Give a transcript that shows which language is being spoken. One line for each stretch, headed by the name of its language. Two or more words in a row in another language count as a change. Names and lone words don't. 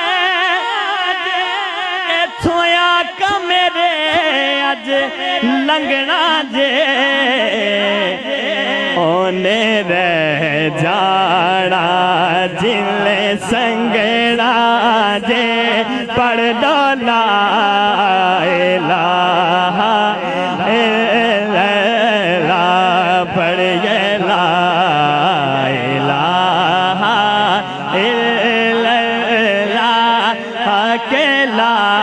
Punjabi: تھویا کمرے اج لنگنا جے اونے رہ جانا جلے سنگنا جے پڑھ دو لا
Arabic: إله إلا الله
Punjabi: پڑھیے
Arabic: لا إله إلا الله
Punjabi: کے
Arabic: لا